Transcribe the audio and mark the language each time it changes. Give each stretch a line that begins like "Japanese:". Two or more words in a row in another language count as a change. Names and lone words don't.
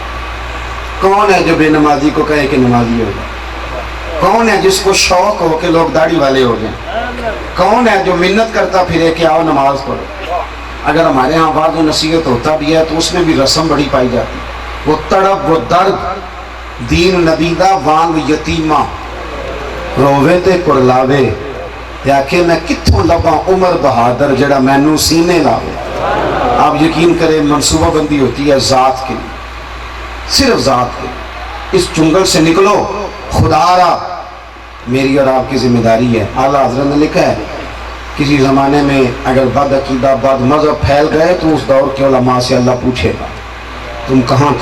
Urdu: کون ہے جو بے نمازی کو کہے کہ نمازی ہوگا؟ کون ہے جس کو شوق ہو کہ لوگ داڑھی والے ہو جائیں؟ کون ہے جو منت کرتا پھرے کہ آؤ نماز پڑھو؟ اگر ہمارے ہاں بعض و نصیحت ہوتا بھی ہے تو اس میں بھی رسم بڑی پائی جاتی، وہ تڑپ وہ درد
Punjabi: دین ندیدہ وانگ یتیمہ رووے تے کرلاوے یا کہ میں کتھوں لباں عمر بہادر جڑا مینوں سینے لاوے۔
Urdu: آپ یقین کریں منصوبہ بندی ہوتی ہے ذات کے لیے، صرف ذات کے لیے۔ اس جنگل سے نکلو، خدا را میری اور آپ کی ذمہ داری ہے۔ اعلیٰ حضرت نے لکھا ہے کسی زمانے میں اگر بد عقیدہ بد مذہب پھیل گئے تو اس دور کے علماء سے اللہ پوچھے گا تم کہاں تھے؟